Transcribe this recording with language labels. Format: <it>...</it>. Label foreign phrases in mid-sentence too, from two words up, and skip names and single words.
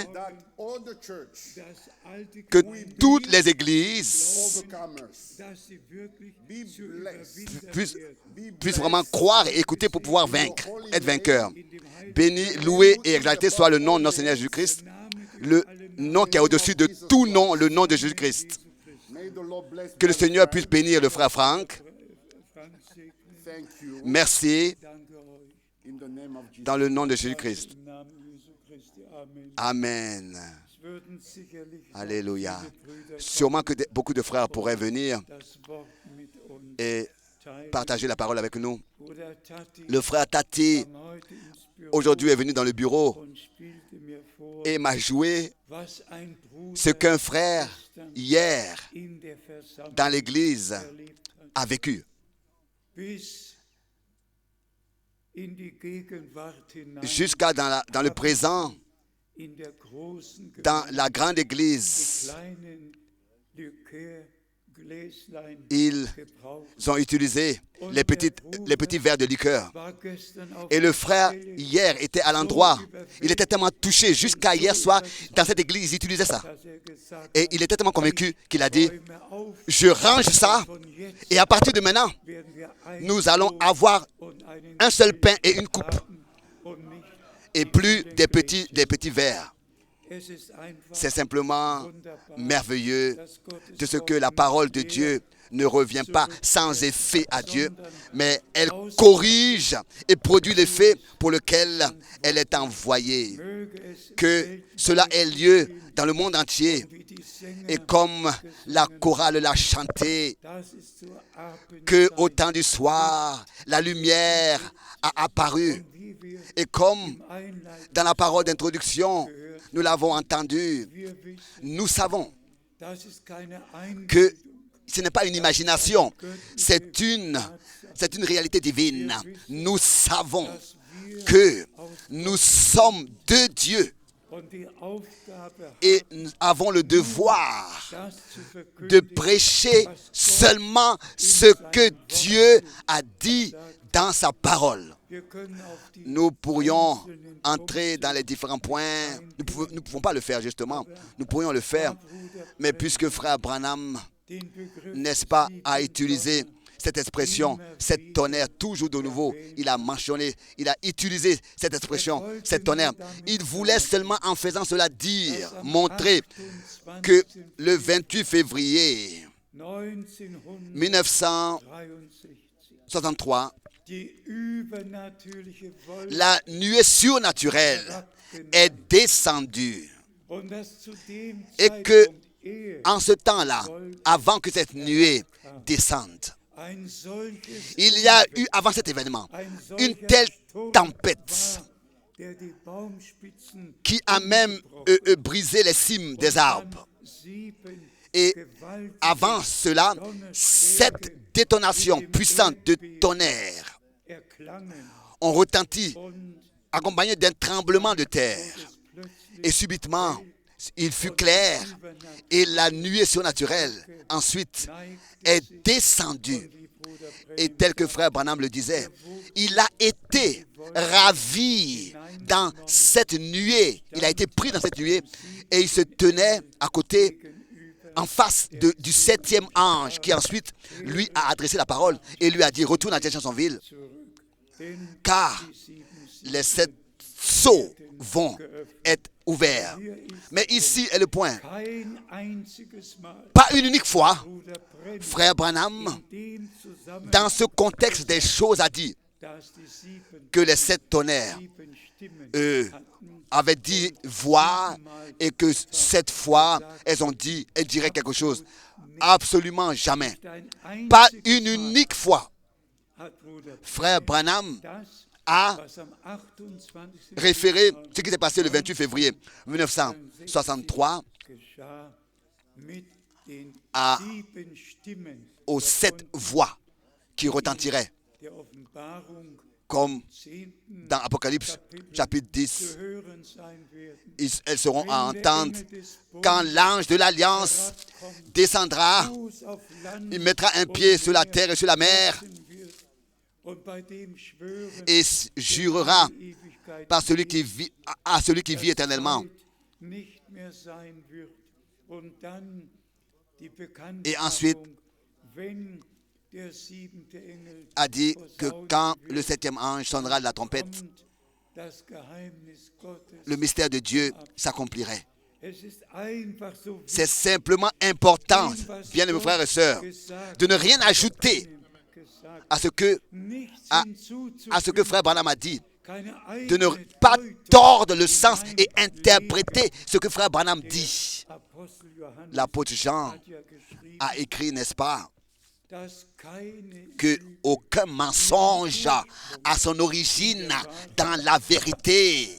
<en>that all the church</en> <de>das alte</de> <fr>que toutes les églises</fr> <en>overcomers</en> <de>dass sie wirklich</de> <en>be</en> <de>zu</de> <en>blessed,</en> <de>Überwinder</de> <fr>puissent,</fr> <de>werden.</de> <fr>puissent vraiment croire et écouter pour pouvoir vaincre, être vainqueurs. Béni, loué et exalté soit le nom de notre Seigneur Jésus-Christ, le nom qui est au-dessus de tout nom, le nom de Jésus-Christ.</fr> <en>may the Lord bless</en> <fr>Que le</fr> <en>Brother</en> <fr>Seigneur Frank. puisse bénir le frère Franck.</fr> <de>Frank segne,</de> <en>Thank you.</en> <fr>Merci.</fr> <de>danke euch.</de> <en>In the name of Jesus.</en> <fr>Dans le nom de Jésus-Christ.</fr> <de>Im Namen Jesu Christi. Amen. Amen. Es würden sicherlich noch</de> <fr>Alléluia.</fr> <de>viele Brüder</de> <fr>Sûrement que beaucoup de frères pourraient venir</fr> <de>das Wort mit uns</de> <fr>et</fr> <de>teilen.</de> <fr>partager la parole avec nous.</fr> <de>Bruder Tati</de> <fr>Le frère Tati,</fr> <de>kam heute ins Büro</de> <fr>aujourd'hui, est venu dans le bureau</fr> <de>und spielte mir vor,</de> <fr>et m'a joué</fr> <de>was ein Bruder</de> <fr>ce qu'un frère,</fr> <de>gestern</de> <fr>hier,</fr> <de>in der Versammlung</de> <fr>dans l'église,</fr> <de>erlebt hat.</de> <fr>a vécu.</fr> <de>Bis in die Gegenwart hinein,</de> <fr>Jusqu'à dans le présent,</fr> <de>in der großen</de> <fr>dans</fr> <de>Gemeinde,</de> <fr>la grande</fr> <de>die</de> <fr>église,</fr> <de>kleinen Likörgläslein</de> <fr>ils</fr> <de>gebraucht.</de> <fr>ont utilisé les petits verres de liqueur.</fr> <de>War gestern auf</de> <fr>Et le</fr> <de>der</de> <fr>frère,</fr> <de>Stelle,</de> <fr>hier, était à l'endroit. Il était tellement touché. Jusqu'à hier soir, dans cette église, ils utilisaient ça.</fr> <de>dass gesagt</de> <fr>Et</fr> <de>hat,</de> <fr>il était tellement convaincu qu'il a dit,</fr> <de>räume auf,</de> <fr>je range ça.</fr> <de>von jetzt</de> <fr>Et à partir de maintenant,</fr> <de>werden wir ein</de> <fr>nous allons avoir</fr> <de>und einen</de> <fr>un seul pain et une coupe.</fr> <de>haben und nicht.</de> <fr>Et plus des petits verres.</fr> <de>Es ist einfach</de> <fr>C'est simplement</fr> <de>wunderbar,</de> <fr>merveilleux</fr> <de>dass Gottes</de> <fr>de ce que</fr> <de>Wort</de> <fr>la parole de</fr> <de>nicht</de> <fr>Dieu ne revient pas sans effet à Dieu, mais elle corrige et produit l'effet pour lequel elle est envoyée.</fr> <de>möge es</de> <fr>Que cela ait lieu dans le monde entier.</fr> <de>wie die Sänger,</de> <fr>Et comme la chorale l'a chanté,</fr> <de>das ist zur</de> <fr>que</fr> <de>Abendzeit,</de> <fr>au temps du soir, la lumière a apparu.</fr> <de>wie wir</de> <fr>Et comme</fr> <de>Einleitung,</de> <fr>dans la parole d'introduction, nous l'avons entendu,</fr> <de>wir wissen,</de> <fr>nous savons</fr> <de>das ist keine Einbildung,</de> <fr>que ce n'est pas une imagination, c'est une réalité divine. Nous savons que nous sommes de Dieu</fr> <de>und die Aufgabe</de> <fr>et nous avons le devoir</fr> <de>das zu</de> <fr>de</fr> <de>verkündigen,</de> <fr>prêcher seulement ce que Dieu a dit dans sa parole.</fr> <de>wir können auf die</de> <fr>Nous pourrions</fr> <de>einzelnen</de> <fr>entrer dans les différents points. Nous ne pouvons pas le faire justement. Nous pourrions le faire. Mais puisque frère Branham,</fr> <de>den Begriff</de> <fr>n'est-ce pas, a utilisé cette expression, cette tonnerre, toujours de nouveau, il a mentionné, il a utilisé cette expression, cette tonnerre. Il voulait seulement en faisant cela dire, montrer que le 28 février 1963,</fr> <de>die übernatürliche Wolke</de> <fr>la nuée surnaturelle est descendue.</fr> <de>und dass zu dem</de> <fr>Et que</fr> <de>Zeitpunkt ehe</de> <fr>en ce temps-là, avant que cette nuée descende,</fr> <de>ein solches</de> <fr>il y a eu, avant cet événement,</fr> <de>ein</de> <fr>une</fr> <de>solcher</de> <fr>telle</fr> <de>Sturm</de> <fr>tempête</fr> <de>war, der die Baumspitzen</de> <fr>qui a même brisé les cimes des arbres.</fr> <de>sieben</de> <fr>Et</fr> <de>gewaltige</de> <fr>avant cela, cette détonation puissante de tonnerre</fr> <de>erklangen</de> <fr>ont retenti,</fr> <de>und</de> <fr>accompagnées d'un tremblement de terre.</fr> <de>es plötzlich</de> <fr>Et subitement, il fut clair et la nuée surnaturelle ensuite est descendue.</fr> <de>wie Bruder</de> <fr>Et tel que frère Branham le disait, il a été ravi dans cette nuée. Il a été pris dans cette nuée et il se tenait à côté, en face du septième ange qui ensuite lui a adressé la parole et lui a dit, retourne à Jacksonville</fr> <de>denn</de> <fr>car</fr> <de>die sieben</de> <fr>les 7 sceaux vont être ouverts. Mais ici est le point.</fr> <de>kein einziges Mal</de> <fr>Pas une unique fois,</fr> <de>Bruder Brenn</de> <fr>frère Branham,</fr> <de>in dem Zusammenhang,</de> <fr>dans ce contexte des choses, a dit</fr> <de>dass die sieben</de> <fr>que les 7 tonnerres</fr> <de>Stimmen hatten,</de> <fr>avaient dit voix et que cette fois, elles diraient quelque chose. Absolument jamais.</fr> <de>ein</de> <fr>Pas</fr> <de>einziges</de> <fr>une unique fois.</fr> <de>hat Bruder</de> <fr>Frère Branham</fr> <de>das,</de> <fr>a</fr> <de>was am 28.</de> <fr>référé ce qui s'est passé le 28 février 1963</fr> <de>geschah mit den</de> <fr>à-</fr> <de>sieben Stimmen</de> <fr>aux 7 voix qui retentiraient,</fr> <de>der Offenbarung</de> <fr>comme 10. dans Apocalypse chapitre 10.</fr> <de>zu hören sein werden.</de> <fr>Elles seront à</fr> <de>Wenn der</de> <fr>entendre</fr> <de>Engel des</de> <fr>quand</fr> <de>Bundes</de> <fr>l'ange de l'Alliance descendra.</fr> <de>Fuß auf Land</de> <fr>Il mettra un pied sur la terre et sur la mer</fr> <de>setzen wird und bei dem schwören</de> <fr>et jurera</fr> <de>in Ewigkeit</de> <fr>par celui qui vit, à celui qui vit éternellement.</fr> <de>Zeit nicht mehr sein wird. Und dann die</de> <fr>Et ensuite,</fr> <de>Bekanntmachung, wenn der siebente Engel</de> <fr>A dit que</fr> <de>posaunen</de> <fr>quand</fr> <de>wird,</de> <fr>le 7e ange sonnera de la trompette,</fr> <de>kommt das Geheimnis Gottes.</de> <fr>le mystère de Dieu s'accomplirait.</fr> <de>Es ist einfach so</de> <fr>C'est simplement important, bien mes frères et sœurs,</fr> <de>gesagt,</de> <fr>de ne rien ajouter</fr> <de>gesagt,</de> <fr>à ce que,</fr> <de>nichts</de> <fr>à</fr> <de>hinzuzufügen,</de> <fr>à ce que frère Branham a dit. de ne pas tordre le sens et interpréter ce que frère Branham dit. L'apôtre Jean a écrit, n'est-ce pas, que aucun mensonge a son origine dans la vérité.</fr>